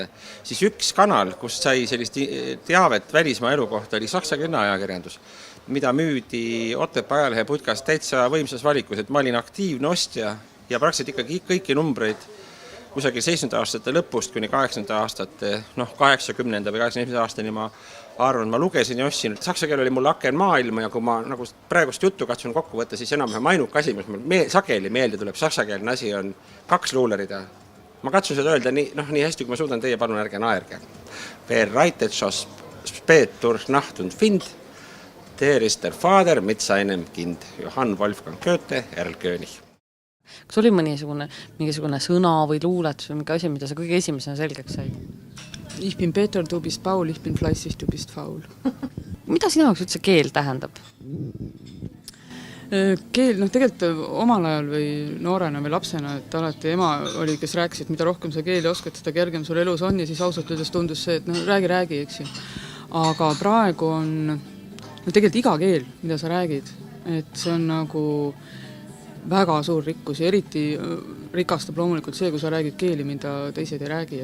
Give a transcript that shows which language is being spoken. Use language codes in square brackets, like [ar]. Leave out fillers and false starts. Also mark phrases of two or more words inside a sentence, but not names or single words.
[et] Siis üks kanal, kus sai sellist teavet välismaa elu kohta, oli saksakeelne ajakirjandus, mida müüdi Otepää ajalehe putkast täitsa võimsas valikus, et ma olin aktiivne ostja ja praktiliselt ikkagi kõiki numbreid kusagil 70 aastate lõpust kuni 80 aastate, 80 või 81 aastani ma arvan, ma lugesin ja ostsin, et saksa keel oli mul aken maailma ja kui ma praegust juttu katsun kokku võtta, siis enam ainuke asi, mis mul sageli meelde tuleb, saksakeelne asi on 2 luulerida. Ma katsun seda öelda nii hästi, kui ma suudan, teie palun ärge naerge. [de] Wer reitet schon spät durch Nacht und Wind, der ist der Vater mit seinem Kind. [et] Johann Wolfgang Goethe, Erl König. Kas oli mingisugune sõna või luuletus või mingi asi, mida sa kõige esimesena selgeks said? [de] Ich bin Peter, du bist Paul, ich bin fleißig, du bist faul. [et] Mida sinu jaoks üldse keel tähendab? Keel, tegelikult omal ajal või noorena või lapsena, et alati ema oli, kes rääkis, et mida rohkem sa keeli oskad, seda kergem sul elus on ja siis ausalt öeldes tundus see, et räägi, eks ju. Aga praegu on tegelikult iga keel, mida sa räägid, et see on nagu väga suur rikkus ja eriti rikastab loomulikult see, kui sa räägid keeli, mida teised ei räägi.